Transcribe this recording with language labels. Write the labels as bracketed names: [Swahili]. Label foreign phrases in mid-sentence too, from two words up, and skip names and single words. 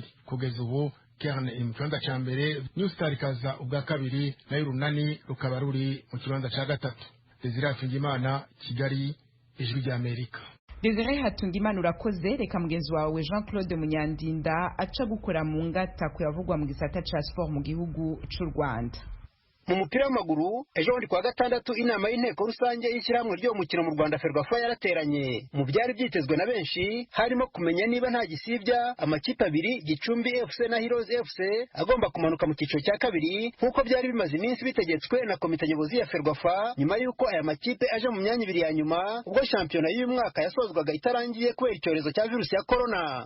[Rundi] Kugeza ubu Kerne iri mu kibanza ca mbere, New Star ikaza ubwa kabiri, nayo Urunani rukaba ruri mu kibanza ca gatatu. Desire Hatungimana, Kigali, Ijwi rya Amerika. Desire Hatungimana urakoze. Reka mugenzi wawe Jean Claude Munyandinda aca gukora mu ngata kuyavugwa mu gisata ca sport mu gihugu c'u Rwanda. [Kinyarwanda] Mu mupira w'amaguru ejo bundi kwa gatandatu inama y'inteko rusange y'ishyirahamwe ryo mukino mu Rwanda Ferwafa yarateranye. Mu byari byitezwe na benshi harimo kumenya niba nta gisibya amakipe abiri Gicumbi FC na Heroes FC agomba kumanuka mu cyiciro cya kabiri nk'uko byari bimaze iminsi bitegetswe na komite nyobozi ya Ferwafa, nyuma y'uko aya makipe aje mu myanya ibiri ya nyuma ubwo shampiyona y'uyu mwaka yasozwaga itarangiye kubera icyorezo cya virusi ya corona.